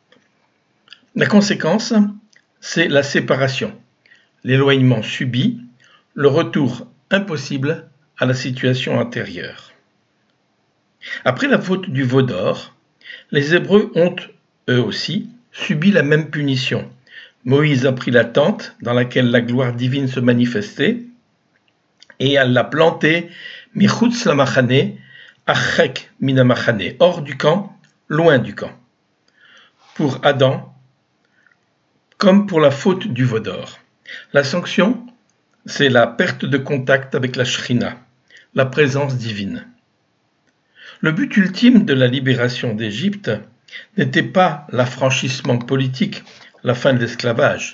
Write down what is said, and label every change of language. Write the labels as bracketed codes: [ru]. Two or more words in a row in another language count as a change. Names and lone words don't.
[fr] La conséquence, c'est la séparation, l'éloignement subi, le retour impossible à la situation antérieure. Après la faute du veau d'or, les Hébreux ont, eux aussi, subi la même punition. Moïse a pris la tente dans laquelle la gloire divine se manifestait et elle l'a plantée [he] מחוץ למחנה, הרחק מן המחנה, [fr] hors du camp, loin du camp. Pour Adam, comme pour la faute du veau d'or. La sanction, c'est la perte de contact avec la Shrina, la présence divine. Le but ultime de la libération d'Égypte n'était pas l'affranchissement politique, la fin de l'esclavage.